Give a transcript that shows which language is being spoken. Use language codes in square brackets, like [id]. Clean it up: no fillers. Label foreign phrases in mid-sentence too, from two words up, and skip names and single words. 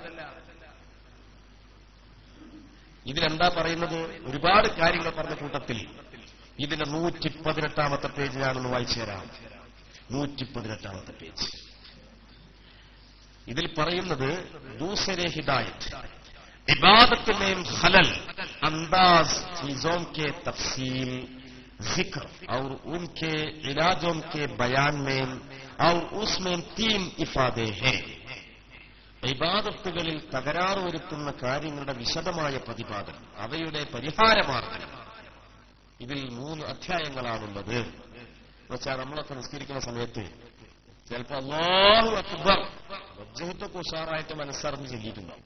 [ml] ഇതിലെന്താ പറയുന്നത്? ഒരുപാട് കാര്യങ്ങൾ പറഞ്ഞ കൂട്ടത്തിൽ ഇതിന്റെ 118ാമത്തെ പേജിലാണെന്ന് വായിച്ചു തരാം. 118ാമത്തെ പേജ്. ഇതിൽ പറയുന്നത് [hi] दूसरे हिदायत, इबादत में खलल, अंदाज चीजों के तफसील, जिक्र और उनके इलाजों के बयान में और उसमें 3 इफादे हैं. [ml] ഇബാദത്തുകളിൽ തകരാറ് വരുത്തുന്ന കാര്യങ്ങളുടെ വിശദമായ പ്രതിപാദനം, അവയുടെ പരിഹാരമാർഗം. ഇതിൽ 3 അധ്യായങ്ങളാണുള്ളത്. എന്നുവെച്ചാൽ നമ്മളൊക്കെ നിസ്കരിക്കുന്ന സമയത്ത് ചിലപ്പോൾ [ar] الله أكبر [ml] വജ്ജഹത്തൊക്കെ ഉഷാറായിട്ട് മനസ്സറിഞ്ഞ് ചൊല്ലിയിട്ടുണ്ടാവും.